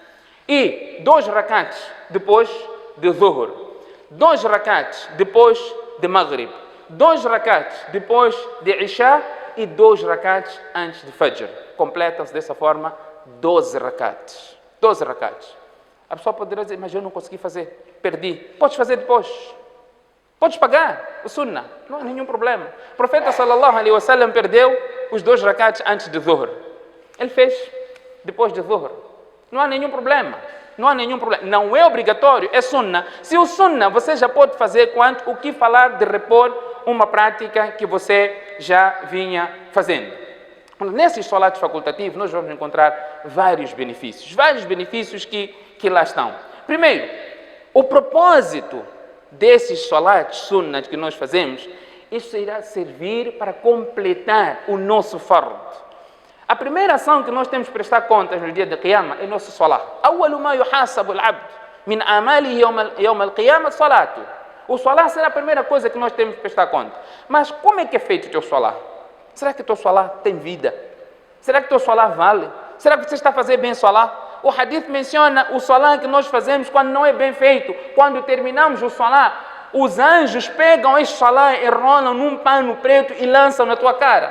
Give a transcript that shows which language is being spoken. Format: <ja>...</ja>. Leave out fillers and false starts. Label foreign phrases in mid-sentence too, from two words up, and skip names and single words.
<pt>E 2 rakats depois de Zuhr, 2 rakats depois de Maghrib, 2 rakats depois de Isha e 2 rakats antes de Fajr. Completam-se dessa forma 12 rakats. 12 rakats. A pessoa poderá dizer, mas eu não consegui fazer, perdi. Podes fazer depois. Podes pagar o sunnah, não há nenhum problema. O profeta</pt> <ar>صلى الله عليه وسلم</ar> <pt>perdeu os 2 rakats antes de Zuhr. Ele fez depois de Zuhr. Não há nenhum problema. Não há nenhum problema. Não é obrigatório, é sunnah. Se o sunnah você já pode fazer, quanto o que falar de repor uma prática que você já vinha fazendo. Nesses salatos facultativos nós vamos encontrar vários benefícios que lá estão. Primeiro, o propósito desses salatos sunnah que nós fazemos, isso irá servir para completar o nosso fard. A primeira ação que nós temos que prestar contas no dia de Qiyamah é nosso salat.</pt> <ar>أول ما يحاسب العبد من عمله يوم القيامة الصلاة.</ar> <pt>O salat será a primeira coisa que nós temos que prestar conta. Mas como é que é feito o teu salat? Será que o teu salat tem vida? Será que o teu salat vale? Será que você está fazendo bem o salat? O hadith menciona o salat que nós fazemos quando não é bem feito. Quando terminamos o salat, os anjos pegam este salah, enrolam num pano preto e lançam na tua cara.</pt>